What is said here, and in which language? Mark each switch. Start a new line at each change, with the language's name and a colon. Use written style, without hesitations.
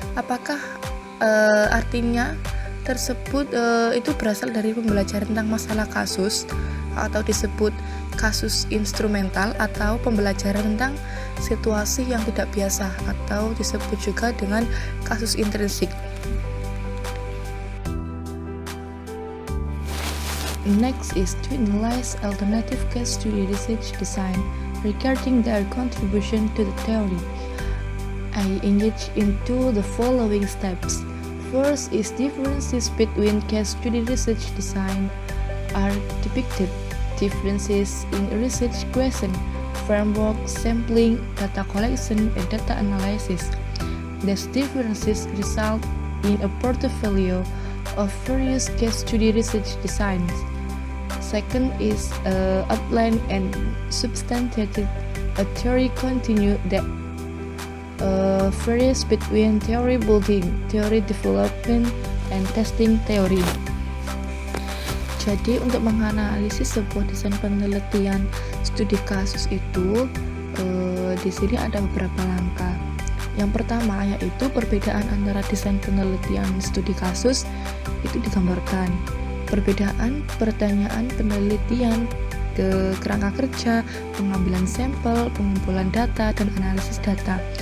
Indonesian: Apakah artinya tersebut itu berasal dari pembelajaran tentang masalah kasus atau disebut kasus instrumental, atau pembelajaran tentang situasi yang tidak biasa atau disebut juga dengan kasus intrinsik.
English: Next is to analyze alternative case study research design regarding their contribution to the theory. I engage into the following steps. First is differences between case study research design are depicted. Differences in research question, framework, sampling, data collection, and data analysis. These differences result in a portfolio of various case study research designs. Second is outline and substantiated a theory continue that varies between theory building, theory development, and testing theory.
Indonesian: Jadi untuk menganalisis sebuah desain penelitian studi kasus itu di sini ada beberapa langkah. Yang pertama yaitu perbedaan antara desain penelitian studi kasus itu digambarkan. Perbedaan pertanyaan penelitian, ke kerangka kerja, pengambilan sampel, pengumpulan data, dan analisis data.